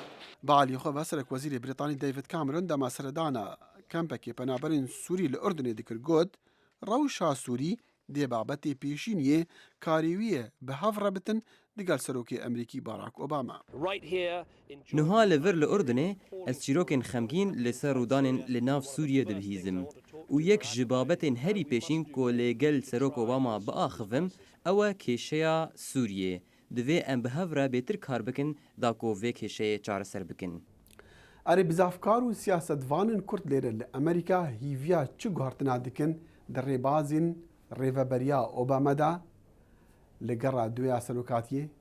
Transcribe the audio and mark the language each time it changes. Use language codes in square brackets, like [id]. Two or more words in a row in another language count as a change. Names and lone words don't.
[ku] باڵیخۆ بە سەرۆکوەزیری بریتانی دەیڤید کامرۆن دەما سەردانە کەمپێکی پەنابەرین سووری لە ئوردنێ دکرد گوت ڕەوشا سووری دێ بابەتێ پێشینیە کاریویە بە هەڤڕە بتن دەگەل سەرۆکی ئەمریکی باراک ئۆباما. نها لەڤر لە ئوردنێ ئەس چیرۆکên خەمگین لەسەر ڕوودانên li nav Sûriye dibihîzim û yek ji babetên herî pêşîn ku lêgel Serok Obama biaxivim ew e kêşeya Sûriyê. Divê em bi hev re bêtir kar bikin da ku vê kêşeyê çareser bikin. Erê bizavkar û siyasetvanên Kurd lêre li Amerîka hîviya çi guhartina dikin di rêbazên rêveberiya Obama da li gera duya serokatiyê?